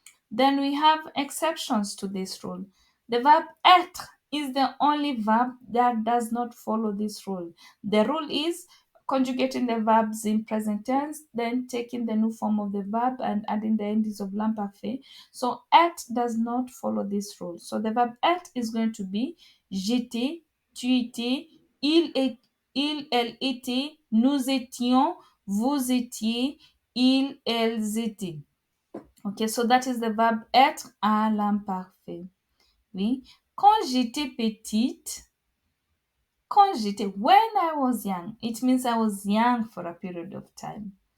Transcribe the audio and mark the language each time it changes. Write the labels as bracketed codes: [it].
[en] Then we have exceptions to this rule. The verb être is the only verb that does not follow this rule. The rule is conjugating the verbs in present tense, then taking the new form of the verb and adding the endings of l'imparfait. So être does not follow this rule. So the verb être is going to be [fr] j'étais, tu étais, elle était, nous étions, vous étiez, ils, elles étaient. [en] Okay, so that is the verb être à l'imparfait. [fr] Oui. Quand j'étais petite, [en] when I was young, it means I was young for a period of time.